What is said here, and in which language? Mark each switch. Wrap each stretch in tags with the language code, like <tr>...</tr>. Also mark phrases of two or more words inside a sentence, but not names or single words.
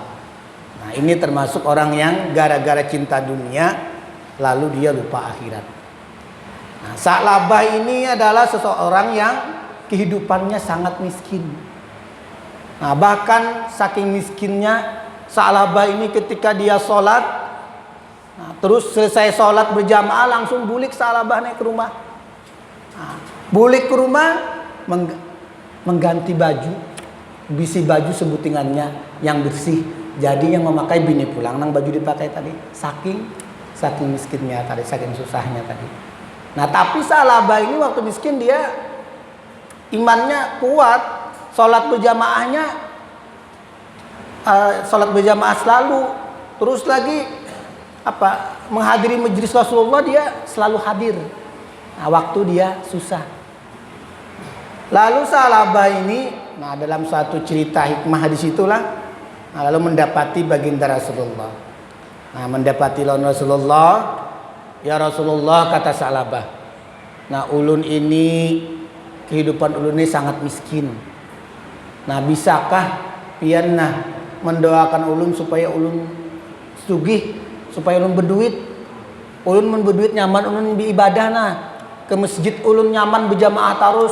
<id>Nah, ini termasuk orang yang gara-gara cinta dunia lalu dia lupa akhirat. Nah, Sa'labah ini adalah seseorang yang kehidupannya sangat miskin. Nah, bahkan saking miskinnya Sa'labah ini ketika dia sholat, nah, terus selesai sholat berjamaah langsung bulik Sa'labah naik ke rumah.</id> <bjn>Nah, bulik ke rumah mengganti baju, bisi baju sebutingannya yang bersih. Jadi yang memakai bini pulang nang baju dipakai tadi.</bjn> <id>Saking miskinnya tadi, saking susahnya tadi. Nah, tapi Sa'labah ini waktu miskin dia imannya kuat. Sholat berjamaah selalu. Terus lagi menghadiri majelis Rasulullah dia selalu hadir. Nah, waktu dia susah. Lalu Sa'labah ini, nah dalam satu cerita hikmah di situlah, nah, lalu mendapati baginda Rasulullah. Nah, mendapati lawan Rasulullah, ya Rasulullah, kata Sa'labah.</id> <bjn>Nah, ulun ini kehidupan ulun ini sangat miskin. Nah, bisakah pian mendoakan ulun supaya ulun sugih, supaya ulun berduit. Ulun berduit nyaman ulun beribadah ke masjid ulun nyaman berjamaah terus.</bjn>